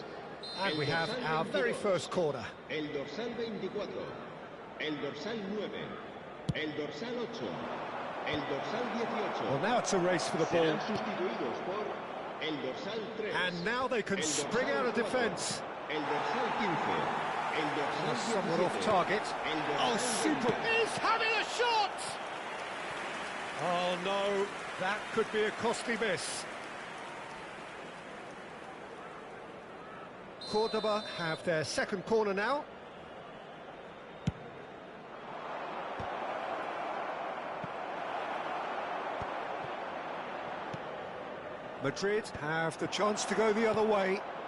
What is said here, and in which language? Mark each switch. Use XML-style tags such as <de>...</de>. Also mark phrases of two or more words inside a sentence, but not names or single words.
<en>And we have our very first corner.</en> <es>El dorsal 24, el dorsal 9, el dorsal 8, el dorsal 18.</es> <en>Well, now it's a race for the ball.</en> <es>Serán sustituidos por el dorsal 3.</es> <en>And now they can spring out of defence.</en> <es>El dorsal 15. El dorsal</es> <en>Somewhat</en> <es>17.</es> <en>off target.</en> <es>El dorsal</es> <en>Oh, super!</en> <es>20.</es> <en>He's having a shot! Oh no, that could be a costly miss. Cordoba have their second corner now. Madrid have the chance to go the other way.</en>